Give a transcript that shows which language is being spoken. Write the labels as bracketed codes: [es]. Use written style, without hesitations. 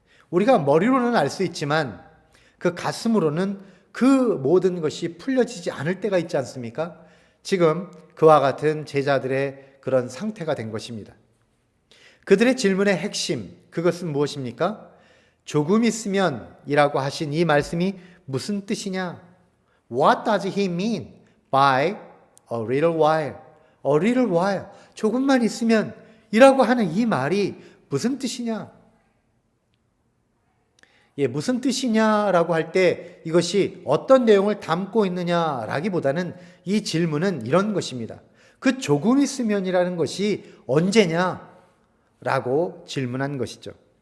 [ko] 우리가 머리로는 알 수 있지만 그 가슴으로는 그 모든 것이 풀려지지 않을 때가 있지 않습니까? 지금 그와 같은 제자들의 그런 상태가 된 것입니다. 그들의 질문의 핵심, 그것은 무엇입니까? 조금 있으면 이라고 하신 이 말씀이 무슨 뜻이냐? [en] What does he mean by a little while? A little while. [ko] 조금만 있으면 이라고 하는 이 말이 무슨 뜻이냐? 무슨 뜻이냐라고 할 때 이것이 어떤 내용을 담고 있느냐라기보다는 이 질문은 이런 것입니다. 그 조금 있으면이라는 것이 언제냐라고 질문한 것이죠.